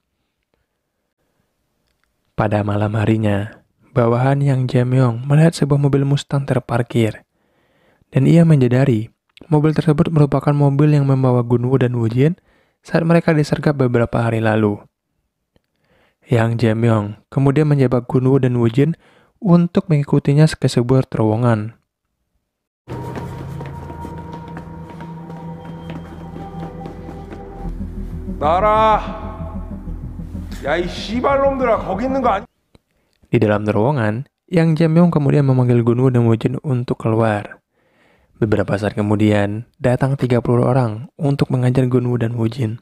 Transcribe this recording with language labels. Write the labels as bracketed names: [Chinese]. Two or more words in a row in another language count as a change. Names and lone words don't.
[Indonesian] Pada malam harinya, bawahan Yang Jae-myung melihat sebuah mobil Mustang terparkir. Dan ia menyadari mobil tersebut merupakan mobil yang membawa Gun-woo dan Woo-jin saat mereka disergap beberapa hari lalu. Yang Jae-myung kemudian menjebak Gun-woo dan Woo-jin untuk mengikutinya ke sebuah terowongan. [Korean] 나라, 야 이 씨발놈들아 거기 있는 거 아니? [Indonesian] Di dalam terowongan, Yang Jae-myung kemudian memanggil Gun-woo dan Woo-jin untuk keluar. Beberapa saat kemudian, datang 30 orang untuk mengajar Gun-woo dan Woo-jin.